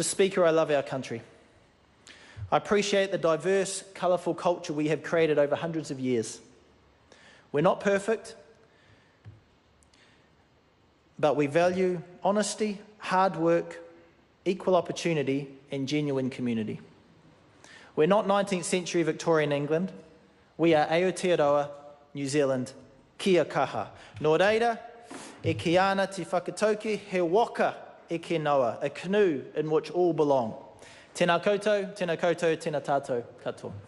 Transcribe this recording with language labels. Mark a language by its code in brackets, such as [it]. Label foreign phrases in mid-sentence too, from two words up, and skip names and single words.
[en] Speaker, I love our country. I appreciate the diverse, colourful culture we have created over hundreds of years. We're not perfect, but we value honesty, hard work, equal opportunity and genuine community. We're not 19th century Victorian England. We are Aotearoa, New Zealand, [mi] kia kaha. Nō reira, e ki ana te whakatauki, he waka e ke noa, [en] a canoe in which all belong. [mi] Tēnā koutou, tēnā tātou katoa.